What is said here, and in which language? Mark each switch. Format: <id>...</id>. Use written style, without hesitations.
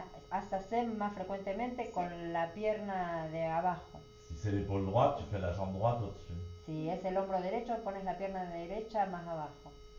<es>Haz zazen más frecuentemente con la pierna de abajo.</es> <fr>Si c'est l'épaule droite, tu fais la jambe droite au-dessus.</fr> <es>Si es el hombro derecho, pones la pierna derecha más abajo.</es>